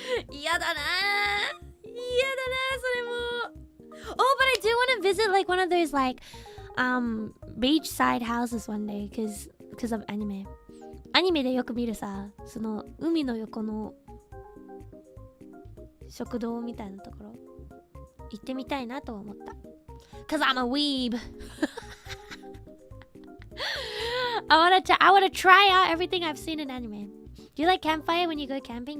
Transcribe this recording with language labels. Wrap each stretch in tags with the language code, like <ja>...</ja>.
<ja>Yada na. Yada na, sore mo.</ja> <en>Oh, but I do want to visit like one of those like beachside houses one day because of anime.</en> <ja>アニメでよく見るさ、その海の横の食堂みたいなところ行ってみたいなと思った。</ja> <en>Cause I'm a weeb. I wanna try out everything I've seen in anime. Do you like campfire when you go camping?</en>